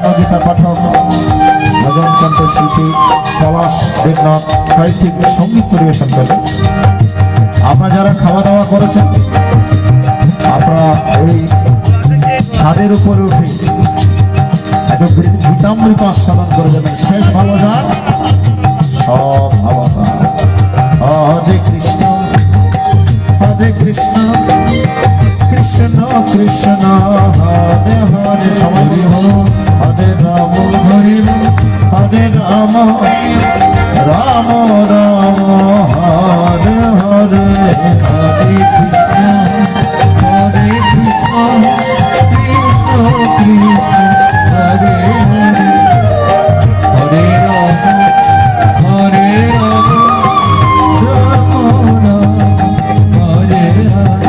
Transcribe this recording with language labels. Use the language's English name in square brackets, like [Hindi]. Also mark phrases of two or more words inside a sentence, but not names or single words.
[Bangla] গীতা পাঠক ভজনচন্দ্র শিল্পী পলাশ দেবনাথ সাহিত্যিক সঙ্গীত পরিবেশন করবে আপনারা যারা খাওয়া দাওয়া করেছেন আপনারা এই ছাদের উপরে উঠে একটু গীতামৃত আস্বাদন করে যাবেন শেষ ভালো যান সব ভাবা [Sanskrit] हरे कृष्ण कृष्ण कृष्ण हरे हरे সবাই हरे राम हरे राम राम राम हरे हरे हरे कृष्ण कृष्ण कृष्ण हरे हरे हरे राम हरे राम राम राम हरे हरे